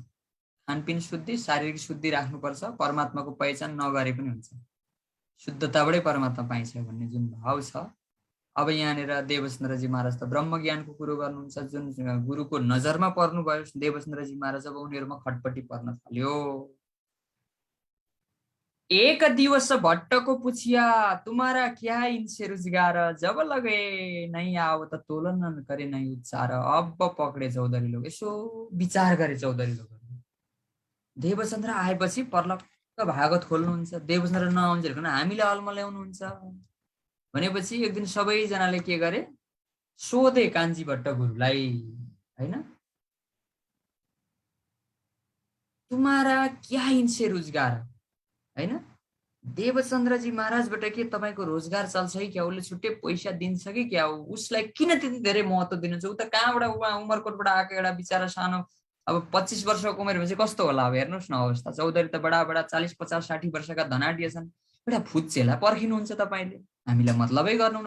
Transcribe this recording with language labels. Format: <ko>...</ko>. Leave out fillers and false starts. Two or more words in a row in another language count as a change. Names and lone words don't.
<ne>खानपिन शुद्धि, शारीरिक शुद्धि राख्नुपर्छ, परमात्माको पहिचान नगरे पनि हुन्छ। शुद्धताबाटै परमात्मा पाइन्छ भन्ने जुन भाव छ। अब यहाँनिर देवचन्द्रजी महाराज त ब्रह्म ज्ञानको कुरो गर्नुहुन्छ, जुन गुरुको नजरमा पर्नुभयो देवचन्द्रजी महाराज, अब उनीहरूमा खटपटी पर्न थाल्यो।</ne> <hi>एक दिवस भट्ट को पूछिया तुम्हारा क्या इनसे रोजगार, जब लगे नहीं आओ त तोलन करे नहीं उच्चार।</hi> <ne>अब पक्रे चौधरी लोग, यसो विचार गरे चौधरी लोग। देवचन्द्र आएपछि पर्लक्क भागवत खोल्नुहुन्छ, देवचन्द्र नआउन्जेल हामीले अल्मल्याउनुहुन्छ भनेपछि एक दिन सबैजनाले के गरे, सोधे कान्छी भट्ट गुरुलाई, हैन,</ne> <hi>तुम्हारा क्या इनसे रोजगार,</hi> <ne>हैन, देवचन्द्रजी महाराजबाट के तपाईको रोजगार चल्छ कि क्या, उसले छुट्टै पैसा दिन्छ कि क्या, उसलाई किन त्यति धेरै महत्त्व दिनुहुन्छ? उ त कहाँबाट उमरकोटबाट आएको एउटा बिचारा सानो, अब 25 वर्षको उमेर भएपछि कस्तो होला अब हेर्नुहोस् न अवस्था। चौधरी त बडा 40 50 60 वर्षका धनाढ्य छन्। एउटा फुच्चेलाई पर्खिनुहुन्छ तपाईँले, हामीलाई मतलबै गर्नुहुन्न।</ne>